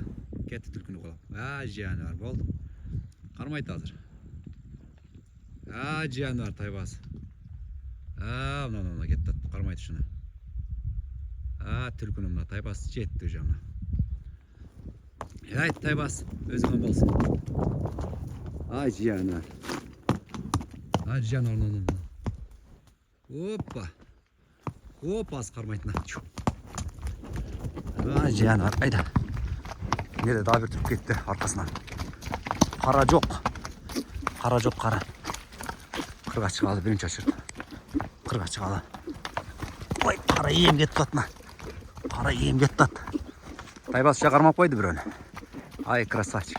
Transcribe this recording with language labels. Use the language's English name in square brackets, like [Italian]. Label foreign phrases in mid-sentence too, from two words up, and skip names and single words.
[Kyrgyz] Кетти түлкүнү колоп. Жануар болду. Кармайт азыр. Жануар тайбас. Мына кетти. Кармайт ушуну. Түлкүнү мына тайбас жетти уже мына. Айт тайбас, өзүңөн болсун. Жануар. Жануар. Опа, аз кармайтына. Жануар, айда. Неде дагы бир туруп кетти аркасынан. Кара жок. Кара. Кырга чыгалы биринчи очурд. Кырга чыгалы. Ой, кара эм кетип атына. Тайбас уже кармап койду бирөөнү. Ай, красавчик.